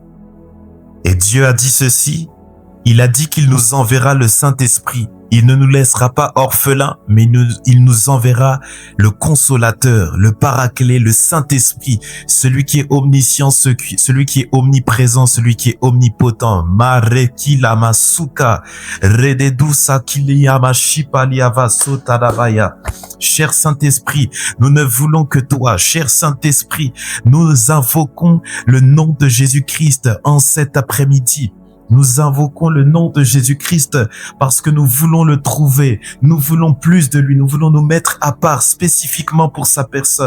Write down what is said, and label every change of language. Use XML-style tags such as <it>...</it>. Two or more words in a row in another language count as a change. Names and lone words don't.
<fr>Et Dieu a dit ceci, il a dit qu'il nous enverra le Saint-Esprit. Il ne nous laissera pas orphelins, mais il nous enverra le Consolateur, le Paraclet, le Saint-Esprit, celui qui est omniscient, celui qui est omniprésent, celui qui est omnipotent. Mareki lamasuka, rededusa kiliyama shipaliava sotadabaya. Cher Saint-Esprit, nous ne voulons que toi. Cher Saint-Esprit, nous invoquons le nom de Jésus-Christ en cet après-midi. Nous invoquons le nom de Jésus-Christ parce que nous voulons le trouver. Nous voulons plus de lui. Nous voulons nous mettre à part spécifiquement pour sa personne.</fr>